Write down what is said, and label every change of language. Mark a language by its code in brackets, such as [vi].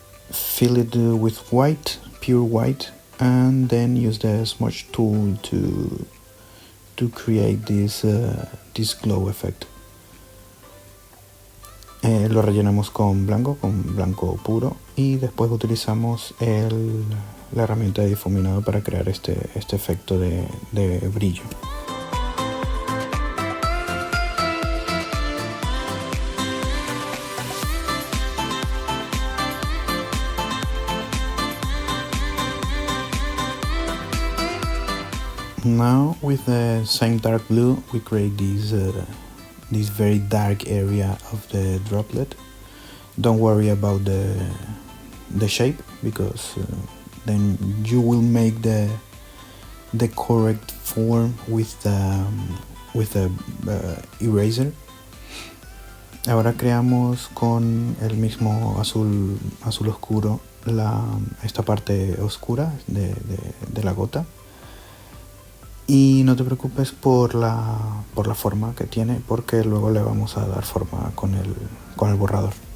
[en] Fill it with white, pure white, and then use the smudge tool to create this glow effect. [es] Lo rellenamos con blanco puro, y después utilizamos la herramienta de difuminado para crear este efecto de brillo. [en] Now with the same dark blue we create this very dark area of the droplet. Don't worry about the shape, because then you will make the correct form with the eraser. [es] Ahora creamos con el mismo azul oscuro esta parte oscura de la gota. Y no te preocupes por la forma que tiene, porque luego le vamos a dar forma con el borrador.